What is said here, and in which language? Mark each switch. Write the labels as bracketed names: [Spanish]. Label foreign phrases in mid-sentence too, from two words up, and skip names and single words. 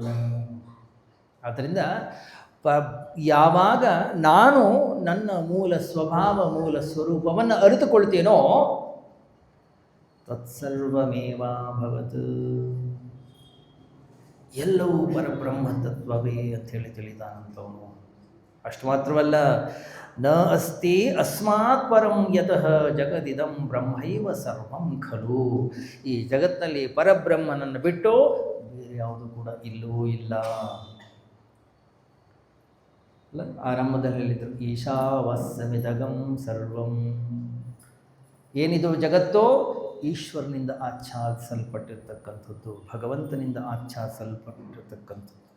[Kannada] ಆದ್ದರಿಂದ ಯಾವಾಗ ನಾನು ನನ್ನ ಮೂಲ ಸ್ವಭಾವ, ಮೂಲ ಸ್ವರೂಪವನ್ನು ಅರಿತುಕೊಳ್ತೇನೋ, ತತ್ಸರ್ವಮೇವಾಭವತ್, ಎಲ್ಲವೂ ಪರಬ್ರಹ್ಮ ತತ್ವವೇ ಅಂಥೇಳಿ ತಿಳಿತಾನಂತವನು. ಅಷ್ಟು ಮಾತ್ರವಲ್ಲ, [Sanskrit] ನ ಅಸ್ತಿ ಅಸ್ಮಾತ್ ಪರಂ ಯತಃ ಜಗದಿದಂ ಬ್ರಹ್ಮೈವ ಸರ್ವಂ ಖಲು. [Kannada] ಈ ಜಗತ್ತಿನಲ್ಲಿ ಪರಬ್ರಹ್ಮನನ್ನು ಬಿಟ್ಟು ಬೇರೆ ಯಾವುದು ಕೂಡ ಇಲ್ಲೂ ಇಲ್ಲ. ಆರಂಭದಲ್ಲಿ ಹೇಳಿದರು, [Sanskrit] ಈಶಾವಾಸ್ಯಮಿದಗಂ ಸರ್ವಂ. [Kannada] ಏನಿದು ಜಗತ್ತೋ ಈಶ್ವರನಿಂದ ಆಚ್ಛಾದಿಸಲ್ಪಟ್ಟಿರ್ತಕ್ಕಂಥದ್ದು, ಭಗವಂತನಿಂದ ಆಚ್ಛಾದಿಸಲ್ಪಟ್ಟಿರ್ತಕ್ಕಂಥದ್ದು.